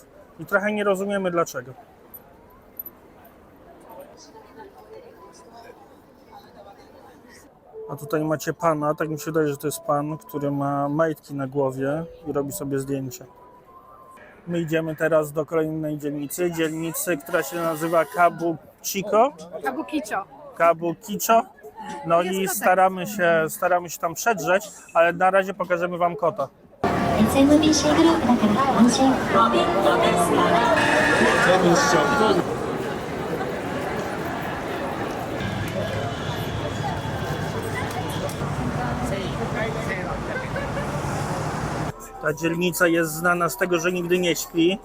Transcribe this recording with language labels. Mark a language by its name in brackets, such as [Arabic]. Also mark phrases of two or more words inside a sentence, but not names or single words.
[Polish] I trochę nie rozumiemy dlaczego. A tutaj macie pana, tak mi się wydaje, że to jest pan, który ma majtki na głowie i robi sobie zdjęcie. My idziemy teraz do kolejnej dzielnicy, która się nazywa Kabukicho. Kabukicho. No i staramy się tam przedrzeć, ale na razie pokażemy Wam kota. [Japanese] SMBC グループだから安心。 [Polish] Ta dzielnica jest znana z tego, że nigdy nie śpi.